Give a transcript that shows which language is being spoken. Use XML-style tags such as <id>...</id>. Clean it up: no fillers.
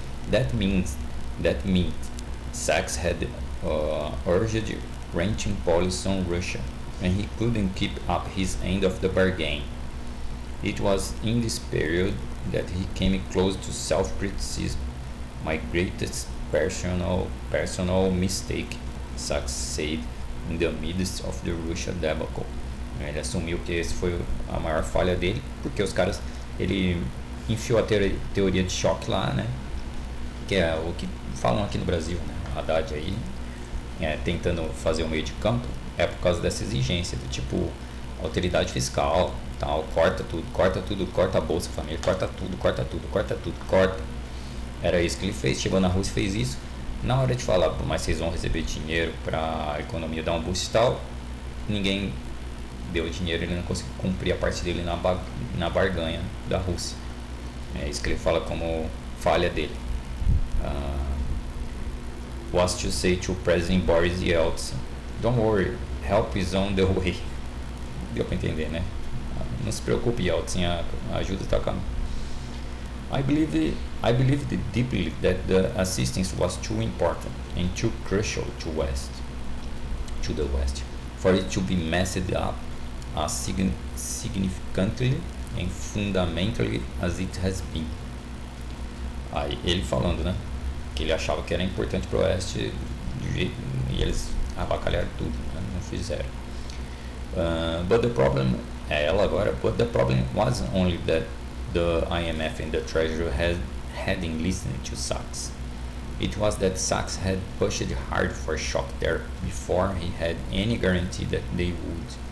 <en>That means Sachs had urged wrenching policy on Russia, and he couldn't keep up his end of the bargain. It was in this period that he came close to self-criticism. My greatest personal mistake, Sachs said in the midst of the Russia debacle.</en> <pt>Ele assumiu que esse foi a maior falha dele, porque os caras, ele enfiou a teoria de choque lá, né? Que é o que falam aqui no Brasil, né? O Haddad aí, tentando fazer o meio de campo, é por causa dessa exigência, do tipo, alteridade fiscal, tal, corta tudo, corta a Bolsa Família, corta tudo. Era isso que ele fez, chegou na Rússia e fez isso. Na hora de falar, mas vocês vão receber dinheiro para a economia dar um boost e tal, ninguém deu dinheiro, ele não conseguiu cumprir a parte dele na barganha da Rússia. É isso que ele fala como falha dele.</pt> <en>Was to say to President Boris Yeltsin, don't worry, help is on the way.</en> <pt>Deu para entender, né? Não se preocupe, Yeltsin, a ajuda está caminho.</pt> <en>I believed deeply that the assistance was too important and too crucial to the West, for it to be messed up as significantly and fundamentally as it has been.</en> <pt>Aí ele falando, né, que ele achava que era importante para o Oeste do jeito, e eles abacalharam tudo, né, não fizeram.</pt> <en>But the problem wasn't only that the IMF and the Treasury hadn't listened to Sachs. It was that Sachs had pushed hard for shock therapy before he had any guarantee that they would.</en>